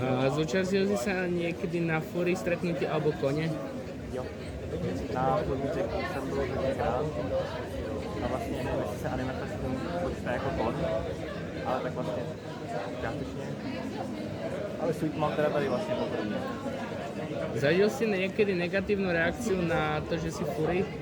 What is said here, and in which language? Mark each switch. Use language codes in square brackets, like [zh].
[sk] Zúčastnil si sa niekedy na fúry stretnutí alebo kone? [cs] Jo. Na podmíček jsem byl hodněkrát. A vlastně nevím, jestli se Animefest počítá jako kon, ale tak vlastně částečně. Ale Sweetmouth teda tady vlastně poprvé. [sk] Zažil si niekedy negatívnu reakciu na to, že si fúry?